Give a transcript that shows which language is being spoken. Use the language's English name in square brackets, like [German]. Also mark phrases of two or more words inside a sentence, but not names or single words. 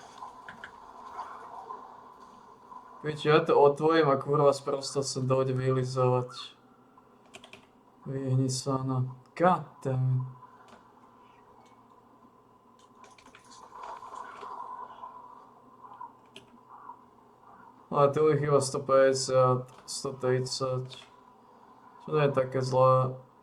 [Slovak] Víte, ja to otvorím a kurva sprosto sa dojde vylizovať. Vyhni sa na... [English] God damn it. [Slovak] Ale tu je chyba 150, 130. Čo to je také zlé?